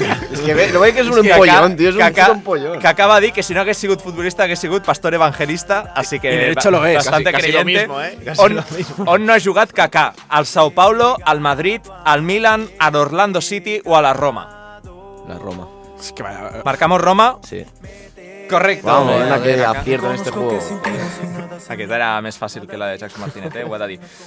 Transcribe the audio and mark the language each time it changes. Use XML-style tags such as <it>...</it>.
<ca>És que no veig que és un empollón, tio, és un empollón. Kaká va dir que si no hagués sigut futbolista hagués sigut pastor evangelista,</ca> <es>así que... Y de hecho lo es. Bastante casi creyente. lo mismo, Casi lo mismo.</es> <ca>On no ha jugat Kaká? Al Sao Paulo, al Madrid, al Milan, al Orlando City o a la Roma? La Roma.</ca> <es>Es que vaya... ¿Marcamos Roma? Sí. Correcto. Vamos, una que acierto en este juego.</es> <ca>Aquesta era més fàcil que la de Jackson Martínez, ho he de dir.</ca>